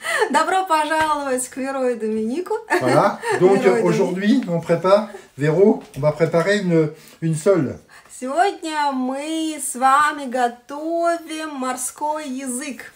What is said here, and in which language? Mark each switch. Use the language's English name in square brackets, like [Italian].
[Russian] Добро пожаловать к Веру и Доминику. [French] Voilà, donc aujourd'hui on prépare, Véro, on va préparer une sole. [Russian] Сегодня мы с вами готовим морской язык.